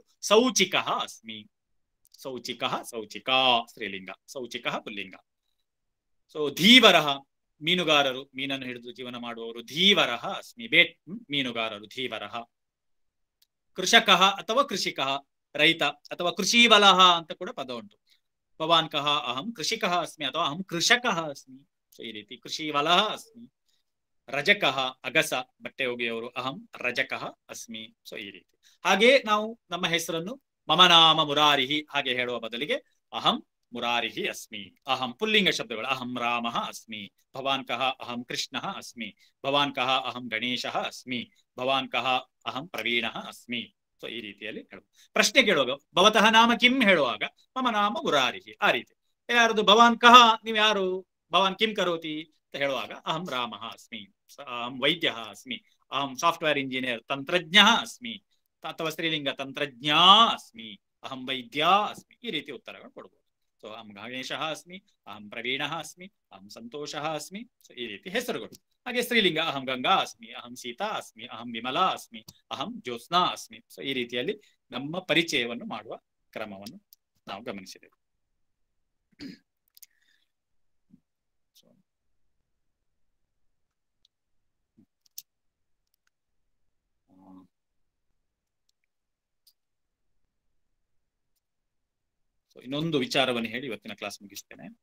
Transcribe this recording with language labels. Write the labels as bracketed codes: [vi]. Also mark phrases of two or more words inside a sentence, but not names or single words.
[sa] ಸೌಚಿಕ ಅಸ್ಮಿ. ಸೌಚಿಕ, ಸೌಚಿಕಾ ಸ್ತ್ರೀಲಿಂಗ, ಸೌಚಿಕ ಪುಲ್ಲಿಂಗ. [kn] ಸೊ ಧೀವರ, ಮೀನುಗಾರರು, ಮೀನನ್ನು ಹಿಡಿದು ಜೀವನ ಮಾಡುವವರು. [sa] ಧೀವರ ಅಸ್ಮಿ. [kn] ಮೀನುಗಾರರು, ಧೀವರ. ಕೃಷಕ ಅಥವಾ ಕೃಷಿಕ, ರೈತ ಅಥವಾ ಕೃಷಿ ಬಲಹ ಅಂತ ಕೂಡ ಪದ ಉಂಟು. [sa] ಭವಾನ್ ಕಹ? ಅಹಂ ಕೃಷಿಕ ಅಸ್ಮಿ ಅಥವಾ ಅಹಂ ಕೃಷಕ ಅಸ್ಮಿ. [kn] ಸೊ ಈ ರೀತಿ. [sa] ಕೃಷಿ ಬಲಹ ಅಸ್ಮಿ. [kn] ರಜಕ, ಅಗಸ, ಬಟ್ಟೆ ಒಗೆಯವರು. [sa] ಅಹಂ ರಜಕ ಅಸ್ಮಿ. [kn] ಸೊ ಈ ರೀತಿ. ಹಾಗೆ ನಾವು ನಮ್ಮ ಹೆಸರನ್ನು [sa] ಮಮ ನಾಮ ಮುರಾರಿಹಿ [kn] ಹಾಗೆ ಹೇಳುವ ಬದಲಿಗೆ [sa] ಅಹಂ ಮುರಾರಿಹಿ ಅಸ್ಮಿ. [kn] ಅಹಂ ಪುಲ್ಲಿಂಗ ಶಬ್ದಗಳು. [sa] ಅಹಂ ರಾಮಃ ಅಸ್ಮಿ. ಭವಾನ್ ಕಹ? ಅಹಂ ಕೃಷ್ಣಃ ಅಸ್ಮಿ. ಭವಾನ್ ಕಹ? ಅಹಂ ಗಣೇಶಃ ಅಸ್ಮಿ. ಭವಾನ್ ಕಹ? ಅಹಂ ಪ್ರವೀಣಃ ಅಸ್ಮಿ. [kn] ಸೊ ಈ ರೀತಿಯಲ್ಲಿ ಹೇಳುವುದು. ಪ್ರಶ್ನೆ ಕೇಳುವಾಗ [sa] ಭವತಃ ನಾಮ ಕಿಂ [kn] ಹೇಳುವಾಗ [sa] ಮಮ ನಾಮ ಮುರಾರಿಹಿ, [kn] ಆ ರೀತಿ. ಯಾರದು? [sa] ಭವಾನ್ ಕಹ, [kn] ನೀವು ಯಾರು? [sa] ಭವಾನ್ ಕಿಂ ಕರೋತಿ [kn] ಅಂತ ಹೇಳುವಾಗ [sa] ಅಹಂ ರಾಮಃ ಅಸ್ಮಿ, ಅಹಂ ವೈದ್ಯಃ ಅಸ್ಮಿ, ಅಹಂ [en] software engineer, [sa] ತಂತ್ರಜ್ಞಃ ಅಸ್ಮಿ. ಅಥವಾ ಸ್ತ್ರೀಲಿಂಗ ತಂತ್ರಜ್ಞಾ ಅಸ್ಮಿ, ಅಹಂ ವೈದ್ಯ ಅಸ್ಮಿ. [kn] ಈ ರೀತಿ ಉತ್ತರಗಳು ಕೊಡಬಹುದು. [sa] ಸೊ ಅಹಂ ಗಣೇಶಃ ಅಸ್ಮಿ, ಅಹಂ ಪ್ರವೀಣಃ ಅಸ್ಮಿ, ಅಹಂ ಸಂತೋಷಃ ಅಸ್ಮಿ. [kn] ಸೊ ಈ ರೀತಿ ಹೆಸರುಗಳು. [sa] ಹಾಗೆ ಸ್ತ್ರೀಲಿಂಗ ಅಹಂ ಗಂಗಾ ಅಸ್ಮಿ, ಅಹಂ ಸೀತಾ ಅಸ್ಮಿ, ಅಹಂ ವಿಮಲಾ ಅಸ್ಮಿ, ಅಹಂ ಜ್ಯೋತ್ಸ್ನಾ ಅಸ್ಮಿ. [kn] ಸೊ ಈ ರೀತಿಯಲ್ಲಿ ನಮ್ಮ ಪರಿಚಯವನ್ನು ಮಾಡುವ ಕ್ರಮವನ್ನು ನಾವು ಗಮನಿಸಿದೆವು. ಇನ್ನೊಂದು ವಿಚಾರವನ್ನು ಹೇಳಿ ಇವತ್ತಿನ ಕ್ಲಾಸ್ ಮುಗಿಸ್ತೇನೆ.